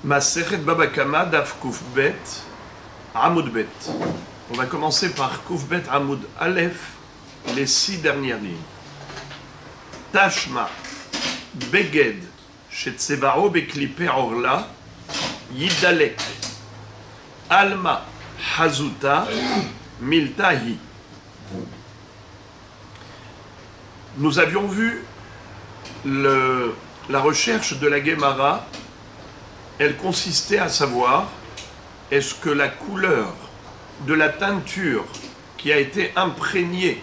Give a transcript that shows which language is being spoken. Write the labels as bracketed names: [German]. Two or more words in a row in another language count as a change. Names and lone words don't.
[Hebrew] מסכת בבא קמא דף קוף בית, עמוד בית. [French] On va commencer par [Hebrew] קוף בית עמוד אלף, [French] les 6 dernières lignes. [Hebrew] תא שמע בגד שצבעו בקליפי ערלה ידלק, [Aramaic] אלמא חזותא מילתא היא. [French] Nous avions vu la recherche de la Gemara. Elle consistait à savoir, est-ce que la couleur de la teinture qui a été imprégnée